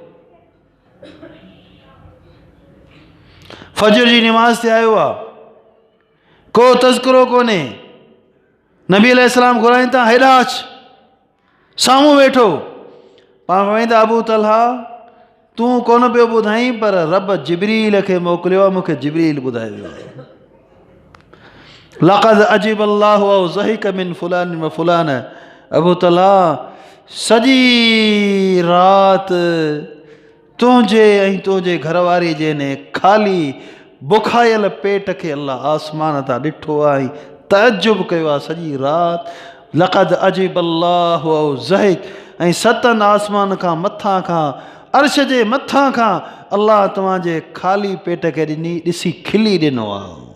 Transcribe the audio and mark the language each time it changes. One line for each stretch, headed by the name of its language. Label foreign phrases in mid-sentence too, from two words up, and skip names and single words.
Sindhi: फजर जी नमाज़ ते आयो आहे, को तज़किरो कोन्हे, नबी अलैहिस्सलाम घुराइनि था हेॾा अच, साम्हूं वेठो, पाण वेंदा अबू तलहा तूं कोन पियो ॿुधाई, पर रब जिब्रील खे मोकिलियो आहे, मूंखे जिब्रील ॿुधायो वियो आहे।
Arabic: لقد عجب الله أو ضحك من فلان وفلان.
Sindhi: अबू तलहा सॼी राति तुंहिंजे ऐं तुंहिंजे घरवारी जे ने ख़ाली बुखायल पेट खे अल्लाह आसमान तां ॾिठो आहे, तअजुब कयो आहे सॼी राति।
Arabic: لقد عجب الله أو ضحك,
Sindhi: ऐं सतनि आसमान खां मथां खां अर्श जे मथां खां अल्लाह तव्हांजे ख़ाली पेट खे ॾिसी खिली ॾिनो आहे।